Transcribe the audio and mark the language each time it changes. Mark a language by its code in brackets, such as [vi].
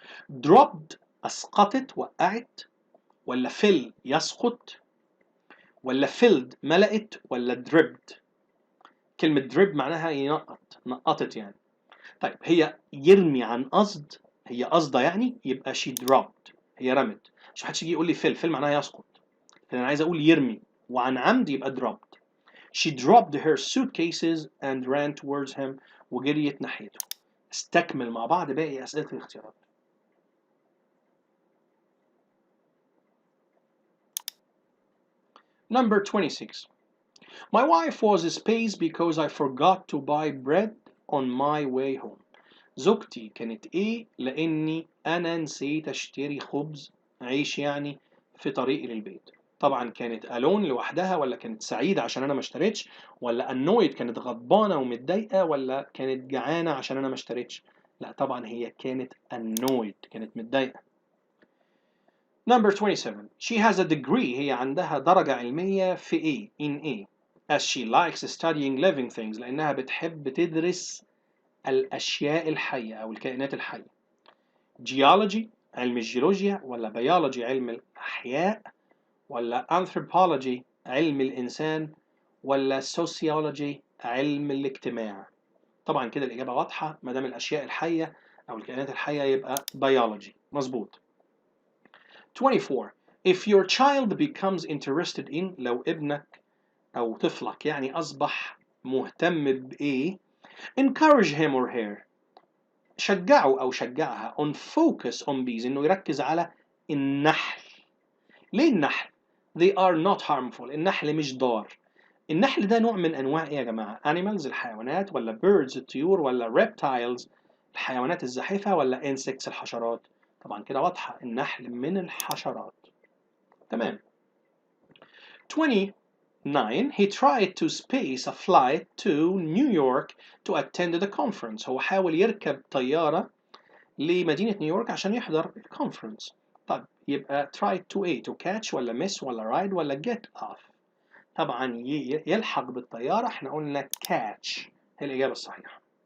[ar] dropped أسقطت وقعت، ولا fill يسقط، ولا filled ملأت، ولا dripped؟ كلمة drip معناها ينقط، نقطت يعني. طيب هي يرمي عن قصد، هي قصده يعني، يبقى [en] she dropped [ar] هي رمت. مش محدش يجي يقول لي fill معناها يسقط، انا عايز اقول يرمي وعن عمد يبقى dropped. [en] She dropped her suitcases and ran towards him [ar] وجريت ناحيته. استكمل مع بعض باقي أسئلة الاختيارات. [en] Number 26. My wife was spaced because I forgot to buy bread on my way home. [ar] زوجتي كانت ايه لاني انا نسيت اشتري خبز عيش يعني في طريقي للبيت. طبعا كانت alone لوحدها، ولا كانت سعيدة عشان انا ما اشتريتش، ولا annoyed كانت غضبانة ومتضايقة، ولا كانت جعانة عشان انا ما اشتريتش؟ لا طبعا هي كانت annoyed كانت متضايقة. [en] Number 27. She has a degree. [ar] هي عندها درجة علمية في ايه [en] in A as she likes studying living things [ar] لأنها بتحب تدرس الأشياء الحية أو الكائنات الحية. Geology علم الجيولوجيا، ولا biology علم الأحياء، ولا anthropology علم الإنسان، ولا sociology علم الاجتماع؟ طبعا كده الإجابة واضحة، ما دام الأشياء الحية أو الكائنات الحية يبقى biology. مظبوط. 24. [en] If your child becomes interested in. [ar] لو ابنك أو طفلك يعني أصبح مهتم بإيه؟ [en] encourage him or her. [ar] شجعه أو شجعها [en] on focus on bees [ar] إنه يركز على النحل. ليه النحل؟ [en] They are not harmful. [ar] النحل مش ضار. النحل ده نوع من أنواع إيه يا جماعة؟ animals الحيوانات، ولا birds الطيور، ولا reptiles الحيوانات الزاحفة، ولا insects الحشرات؟ طبعا كده واضحة، النحل من الحشرات. تمام. 29. [en] He tried to space a flight to New York to attend the conference. [ar] هو حاول يركب طيارة لمدينة نيويورك عشان يحضر الكونفرنس. طب يبقى [en] try to [ar] ايه؟ [en] to catch [ar] ولا miss ولا ride ولا get off؟ طبعا يلحق بالطيارة احنا قلنا catch هي الإجابة الصحيحة.